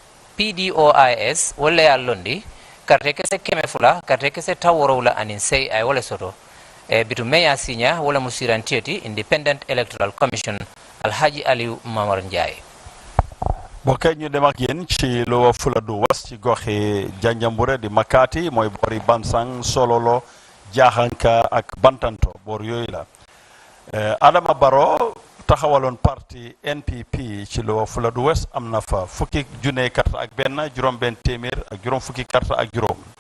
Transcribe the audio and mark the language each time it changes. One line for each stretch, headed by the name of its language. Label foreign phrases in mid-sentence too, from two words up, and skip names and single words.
Mandingo: PDOIS wala ya londi karte kese keme fula karte kese taworowla ani sei ay wole soto bitu meya sinya wala musirantieti
English: Independent Electoral Commission
Mandingo: Alhaji Aliou Momar Ndiaye
Wolof: bokkay ñu dem ak yéen ci Lower Fuladu West ci goxi Janjambure di Makati mooy boori Bansang Sololo Jaxanka ak Bantanto boor yooyu la Adama Barrow taxawaloon parti NPP ci Lower Fuladu West am na fa fukki junne carte ak benn juróom benn téeméer ak juróom fukki carte ak juróom